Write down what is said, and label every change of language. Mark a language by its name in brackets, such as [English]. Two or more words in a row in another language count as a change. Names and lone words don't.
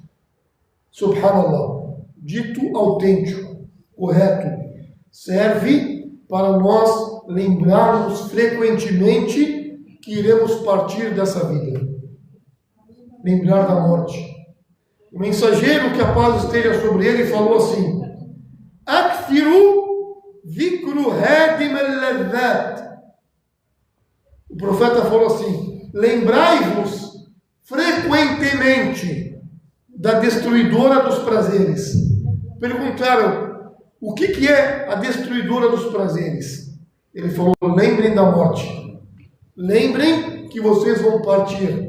[Portuguese] Subhanallah, dito autêntico, correto, serve para nós lembrarmos frequentemente que iremos partir dessa vida. Lembrar da morte. O mensageiro, que a paz esteja sobre ele, falou assim: [Arabic] أكثروا ذكر هادم اللذات. [Portuguese] O profeta falou assim: lembrai-vos frequentemente da destruidora dos prazeres. Perguntaram: o que é a destruidora dos prazeres? Ele falou: lembrem da morte. Lembrem que vocês vão partir.